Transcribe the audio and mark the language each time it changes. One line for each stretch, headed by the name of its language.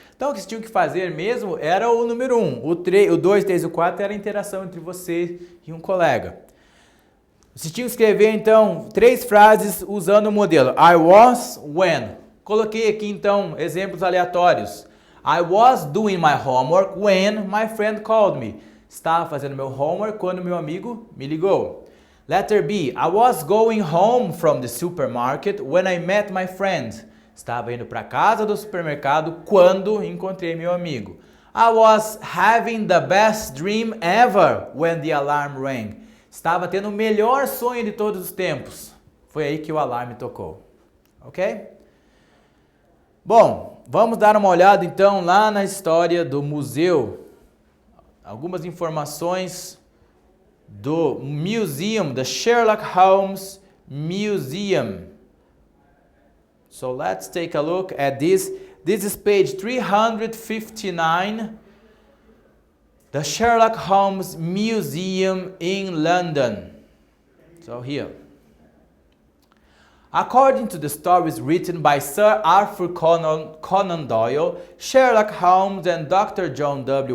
Portuguese: Então, o que vocês tinham que fazer mesmo era o número 1. O 2, 3 e o 4 era a interação entre você e um colega. Vocês tinham que escrever, então, 3 frases usando o modelo
English: I was when.
Portuguese: Coloquei aqui, então, exemplos aleatórios.
English: I was doing my homework when my friend called me.
Portuguese: Estava fazendo meu homework quando meu amigo me ligou.
English: Letter B. I was going home from the supermarket when I met my friend.
Portuguese: Estava indo para casa do supermercado quando encontrei meu amigo.
English: I was having the best dream ever when the alarm rang.
Portuguese: Estava tendo o melhor sonho de todos os tempos. Foi aí que o alarme tocou. Ok? Bom, vamos dar uma olhada então lá na história do museu. Algumas informações do Museum, the Sherlock Holmes Museum.
English: So let's take a look at this. This is page 359 The Sherlock Holmes Museum in London. So here. According to the stories written by Sir Arthur Conan Doyle, Sherlock Holmes and Dr. John W.